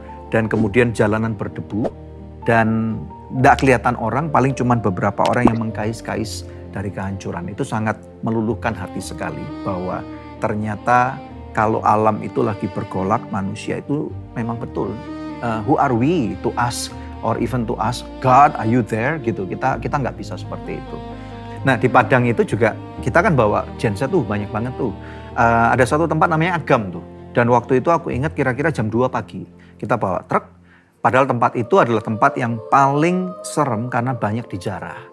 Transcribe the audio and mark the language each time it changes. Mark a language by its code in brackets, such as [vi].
[id] Dan kemudian jalanan berdebu. Dan tidak kelihatan orang, paling cuma beberapa orang yang mengkais-kais dari kehancuran. Itu sangat meluluhkan hati sekali bahwa ternyata kalau alam itu lagi bergolak, manusia itu memang betul. [en] Who are we to ask or even to ask God, are you there? [id] Gitu. Kita nggak bisa seperti itu. Nah di Padang itu juga kita kan bawa genset tuh banyak banget tuh. Ada satu tempat namanya Agam tuh. Dan waktu itu aku ingat kira-kira jam 2 pagi. Kita bawa truk. Padahal tempat itu adalah tempat yang paling serem karena banyak dijarah.